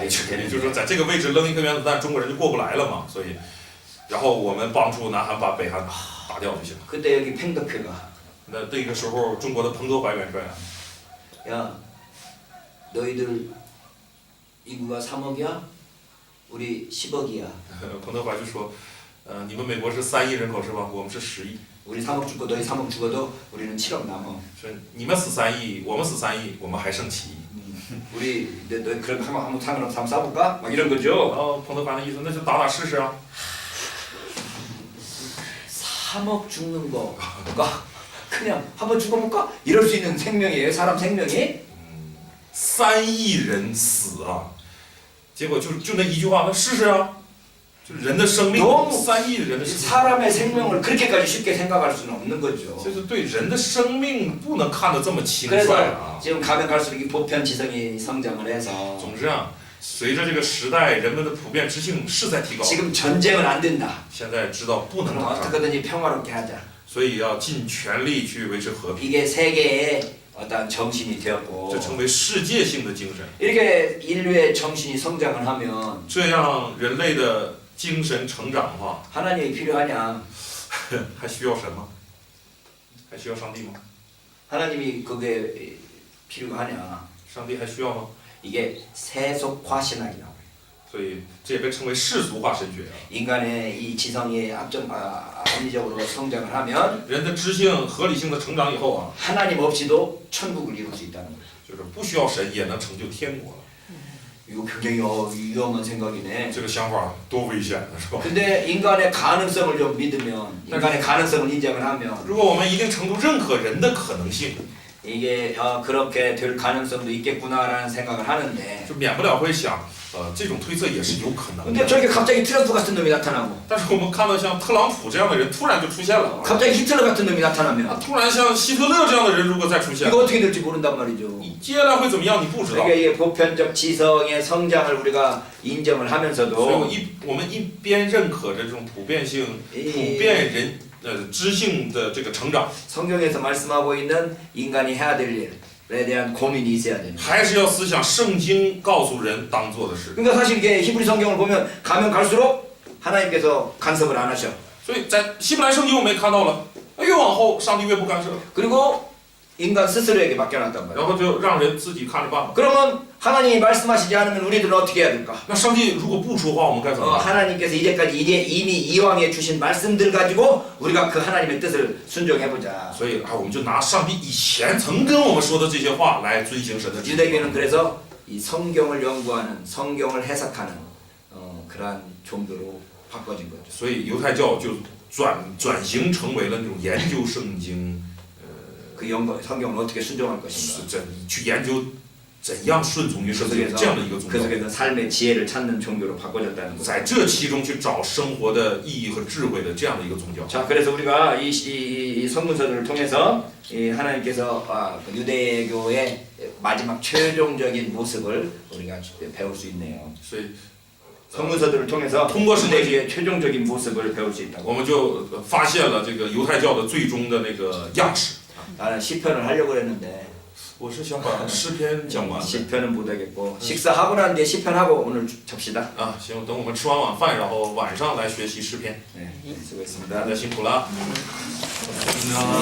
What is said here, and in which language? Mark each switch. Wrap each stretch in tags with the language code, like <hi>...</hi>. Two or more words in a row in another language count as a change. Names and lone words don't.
<zh>也就是说，在这个位置扔一颗原子弹，中国人就过不来了嘛。所以，然后我们帮助南韩把北韩打掉就行了。</zh> <ko>그때 여기 팽덕회가</ko> <zh>那个时候，中国的彭德怀元帅啊，</zh> <ko>야 너희들 인구가 3억이야? 우리 10억이야.</ko> <zh>彭德怀就说，你们美国是3亿人口是吧？我们是10亿。</zh> <ko>우리 3억 죽고 너희 3억 죽어도 우리는 7억 남어.</ko> <zh>说你们死3亿，我们死3亿，我们还剩7亿。</zh> <ko>우리 너희 그럼 한번 상관없어 한번 싸볼까? 막 이런 거죠.</ko> <zh>然后彭德怀的意思，那就打试试啊。</zh> <ko>3억 죽는 거가 그냥 한번 죽어볼까? 이럴 수 있는 생명이에요. 사람 생명이?</ko> <zh>3 亿人死啊，结果就那一句话，那试试啊，就人的生命，3亿人的生命，</zh> <ko>사람의 생명을 그렇게까지 쉽게 생각할 수는 없는 거죠.</ko> <zh>就是对人的生命不能看得这么轻率</zh> <ko>그래서</ko> <zh>啊。</zh> <ko>지금 가면 갈수록 이 보편 지성이 성장을 해서</ko> <zh>总之啊，随着这个时代人们的普遍知性是在提高，</zh> <ko>지금 전쟁은 안 된다.</ko> <zh>现在知道不能</zh> <ko>그럼</ko> <zh>打仗，</zh> <ko>어떻게든지 평화롭게 하자.</ko> <zh>所以要尽全力去维持和平，</zh> <ko>이게 세계의 어떤 정신이 되었고</ko> <zh>这成为世界性的精神。</zh> <ko>이렇게 인류의 정신이 성장을 하면</ko> <zh>这样人类的精神成长的话，</zh> <ko>하나님이 필요하냐?</ko> <zh>还需要什么？还需要上帝吗？</zh> <ko>하나님이 그게 필요하냐?</ko> <zh>上帝还需要吗？</zh> <ko>이게 세속화 신학이라고.</ko> <zh>所以这也被称为世俗化神学啊。</zh> <ko>인간의 이 지성이 합리적으로 성장을 하면</ko> <zh>人的知性、合理性的成长以后啊，</zh> <ko>하나님 없이도 천국을 이룰 수 있다는 거예요.</ko> <zh>就是不需要神也能成就天国了。</zh> <ko>이거 굉장히 위험한 생각이네.</ko> <zh>这个想法多危险呢，是吧？</zh> <ko>근데 인간의 가능성을 좀 믿으면, 인간의 가능성을 인정을 하면</ko> <zh>如果我们一定程度认可人的可能性，</zh> <ko>이게 그렇게 될 가능성도 있겠구나라는 생각을 하는데</ko> <zh>就免不了会想，这种推测也是有可能</zh> <ko>근데</ko> <zh>的。</zh> <ko>저렇게 갑자기 트럼프 같은 놈이 나타나고</ko> <zh>但是我们看到像特朗普这样的人突然就出现了，</zh> <ko>갑자기 히틀러 같은 놈이 나타나면</ko> <zh>突然像希特勒这样的人如果再出现，</zh> <ko>이거 어떻게 될지 모른단 말이죠.</ko> <zh>你接下来会怎么样？你不知道。</zh> <ko>그러니까 이게 보편적 지성의 성장을 우리가 인정을</ko> <zh>所以</zh> <ko>하면서도</ko> <zh>我们一边认可着这种普遍性、普遍人知性的这个成长，</zh> <ko>성경에서 말씀하고 있는 인간이 해야 될 일에 대한 고민이 있어야 됩니다.</ko> <zh>还是要思想圣经告诉人当做的事。</zh> <ko>그러니까 사실 이게 히브리 성경을 보면 가면 갈수록 하나님께서 간섭을 안 하셔.</ko> <zh>所以在希伯来圣经我们也看到了，越往后上帝越不干涉，</zh> <ko>그리고 인간 스스로에게 맡겨놨단 말이야.</ko> <zh>然后就让人自己看着办吧。</zh> <ko>그러면 하나님이 말씀하시지 않으면 우리들은 어떻게 해야 될까?</ko> <zh>那上帝如果不说话，我们该怎么办？</zh> <ko>하나님께서 이제까지 이미 이왕에 주신 말씀들 가지고 우리가 그 하나님의 뜻을 순종해보자.</ko> <zh>所以我们就拿上帝以前曾跟我们说的这些话来遵行神的旨意。</zh> <ko>유대교는 그래서 이 성경을 연구하는, 성경을 해석하는 그러한 종교로 바꿔진 거죠.</ko> <zh>所以犹太教就转型成为了那种研究圣经，</zh> <ko>그 성경을 어떻게 순종할 것인가.</ko> <zh>去研究怎样顺从于圣经这样的一个宗</zh> <ko>그</ko> <zh>教。</zh> <ko>속에서 삶의 지혜를 찾는 종교로 바꿔졌다는 거죠.</ko> <zh>在这其中去找生活的意义和智慧的这样的一个宗教。</zh> <ko>자, 그래서 우리가 이 성문서들을 통해서 이 하나님께서 그 유대교의 마지막 최종적인 모습을 우리가 배울 수 있네요.</ko> <zh>所以</zh> <ko>성문서들을 통해서 통과 유대교의 최종적인 모습을 배울 수</ko> <zh>我</zh> <ko>있다고.</ko> <zh>们就发现了这个犹太教的最终的那个样式。</zh> <ko>나는 시편을 하려고 했는데</ko> <zh>我是想把诗篇讲完。</zh> <ko>시편은 못하겠고 식사하고 난 뒤에 시편하고 오늘 접시다.</ko> <zh>行，等我们吃完晚饭，然后晚上来学习诗篇。</zh> <ko>네, 수고했습니다.</ko> <zh>大家辛苦了。</zh>